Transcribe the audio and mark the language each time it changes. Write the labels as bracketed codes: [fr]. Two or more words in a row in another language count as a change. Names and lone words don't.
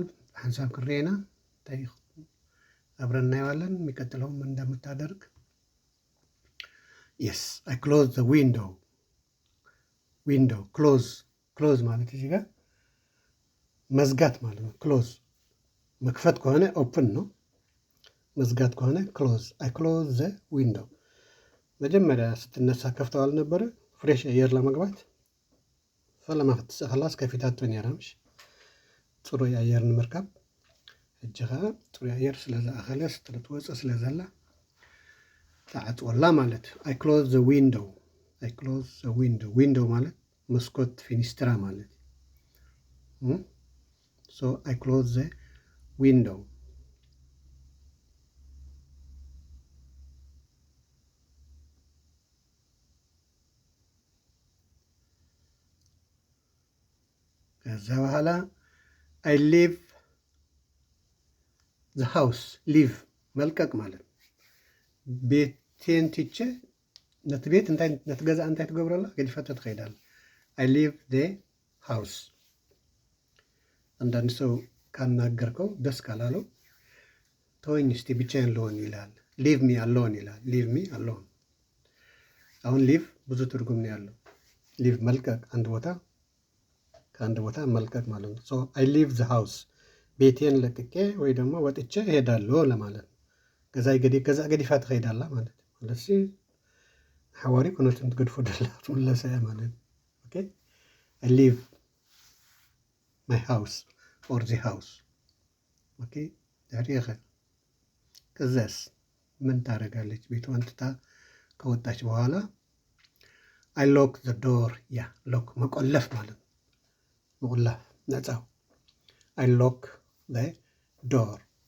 [ti] ሐንሳብ ክሬና [am] አብረን እናየዋለን። የሚቀጥለው ምን እንደምታደርግ። [en] yes I close the window [am] ክሎዝ ማለት እዚህ ጋር መዝጋት ማለት ነው። ክሎዝ መክፈት ከሆነ ኦፕን ነው። መዝጋት ከሆነ ክሎዝ። [en] I close the window። [am] መጀመሪያ ስትነሳ ከፍተው አልነበረ ፍሬሽ አየር ለመግባት [ti] ፈለማ ክትስእኸላስ ከፊታቶ ነራምሽ ፅሩይ አየር ንምርካብ እጅኻ ፅሩይ አየር ስለዝኣኸለ ስትወፅእ ስለዘላ ተዓፅወላ [am] ማለት። [en] I close the ዊንዶው [am] ማለት መስኮት ፊኒስትራ ማለት [en] so I close the window። [am] ከዛ በኋላ [en] I leave the house leave [am] መልቀቅ ማለት ነው። ቤቴን ትቼ [ti] ነቲ ቤት ነቲ ገዛ እንታይ ትገብረላ? ገዲፈቶ ትኸይዳለ። [en] I leave the house። [am] አንዳንድ ሰው ካናገርከው ደስ ካላለው ተወኝ እስቲ ብቻዬን ልሆን ይላል። [en] leave me alone [am] ይላል። [en] leave me alone። [am] አሁን ሊቭ ብዙ ትርጉም ነው ያለው። ሊቭ መልቀቅ፣ አንድ ቦታ ከአንድ ቦታ መልቀቅ ማለት ነው። [en] so I leave the house [am] ቤቴን ለቅቄ ወይ ደግሞ ወጥቼ እሄዳለሁ ለማለት ነው። [ti] ገዛ ገዲፋ ትኸይዳላ [am] ማለት ነው። [ti] ስለዚ ሓዋሪ ኩነትን ትገድፎ ደላ ትምለሰ እያ [am] ማለት ነው። [en] okay I leave my house or the house okay [am] ዳሪኸ ከዛስ ምን ታደርጋለች? ቤቷን ትታ ከወጣች በኋላ [en] I lock the door ya [am] ሎክ መቆለፍ ማለት ነው። መቆለፍ ነፃው [en] I lock the door